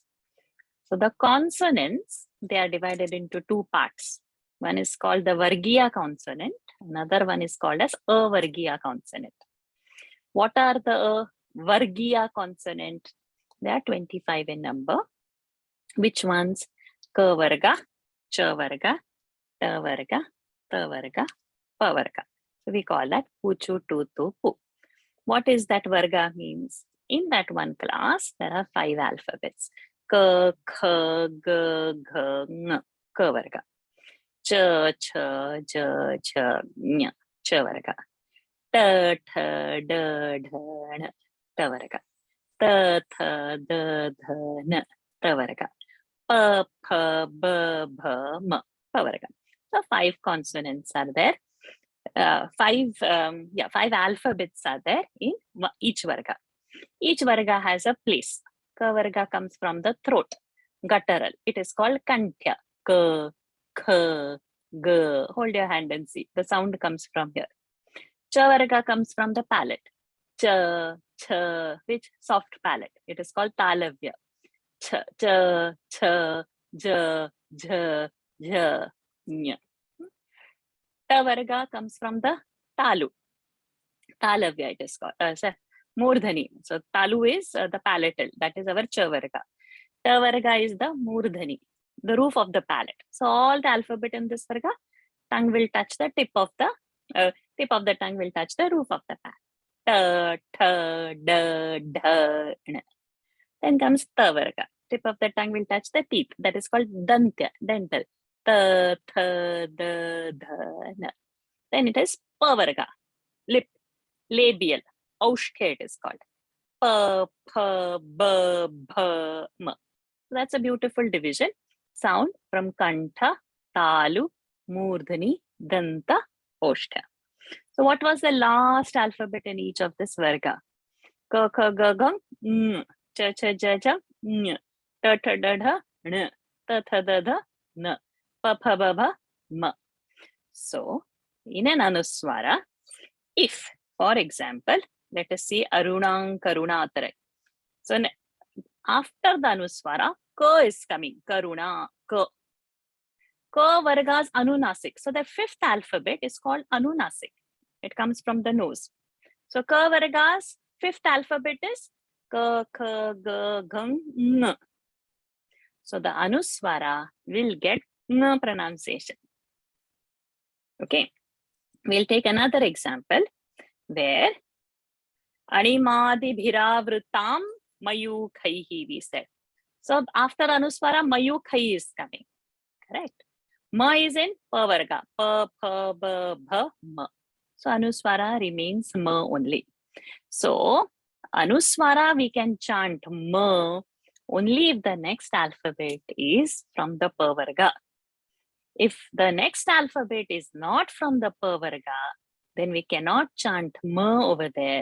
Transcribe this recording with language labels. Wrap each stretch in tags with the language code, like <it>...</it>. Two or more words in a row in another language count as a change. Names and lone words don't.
<en>So the consonants, they are divided into two parts. One is called the Vargiya consonant. Another one is called as Avargiya consonant. What are the Vargiya consonant? There are 25 in number. Which ones?</en> <sa>Ka varga, cha varga, ta varga, ta varga, pa varga.</sa> <en>So we call that puchu, tutu,</en> <sa>pu.</sa> <en>What is that varga means? In that one class, there are 5 alphabets.</en> <sa>Ka, kha, ga, gha, ng. Ka varga. ch, ch, j, ch, ñ, ch varga. Ta, tha, da, dha, n, ta varga. Ta, tha, da, dha, n, ta varga. Pa, pha, ba, bha, m, pa varga.</sa> <en>So 5 consonants are there. 5 alphabets are there in each varga. Each varga has a place. Ka varga comes from the throat, guttural. It is called kantya.</en> <sa>Ka, kha, ga.</sa> <en>Hold your hand and see. The sound comes from here. Cha varga comes from the palate. Cha, cha, which soft palate. It is called talavya.</en> <sa>Cha, cha, cha, ja, ja, ja, ñ.</sa> <en>Ta varga comes from the talu. Talavya it is called. Murdhani. So talu is the palatal. That is our cha varga. Ta varga is the murdhani, the roof of the palate. So all the alphabet in this varga, tongue will touch the tip of the tongue will touch the roof of the palate.</en> <sa>Ta, tha, da, dha, n.</sa> <en>Then comes ta varga. Tip of the tongue will touch the teeth. That is called dantya, dental.</en> <sa>Ta, tha, da, dha, n.</sa> <en>Then it is pa varga, lip, labial. Aushke it is called.</en> <sa>Pa, pha, ba, bha, ma.</sa> <en>That's a beautiful division. Sound from</en> <sa>kantha, talu, murdhani, danta, oshta.</sa> <en>So what was the last alphabet in each of this varga?</en> <sa>Ka, kha, ga, ga, ng, cha, cha, ja, ja, ñ, ta, tha, da, dha, n, ta, tha, da, dha, n, pa, pha, ba, bha, ma.</sa> <en>So in an anuswara, if, for example, let us see</en> <sa>Arunang Karuna Atarai.</sa> <en>So after the anuswara, ka is coming. Karuna, ka. Ka varga's anunasik. So the 5th alphabet is called anunasik. It comes from the nose. So ka varga's 5th alphabet is</en> <sa>ka, kha, ga, ghang,</sa> <en>ng. So the anuswara will get ng pronunciation. Okay. We'll take another example where</en> <sa>Animadi bhiravrutam mayukhaihi</sa> <en>we said. So after anuswara, mayukhai is coming. Correct. Ma is in pa varga.</en> <sa>Pa, pha, ba, bha, ma.</sa> <en>So anuswara remains ma only. So anuswara we can chant ma only if the next alphabet is from the pa varga. If the next alphabet is not from the pa varga, then we cannot chant ma over there.</en>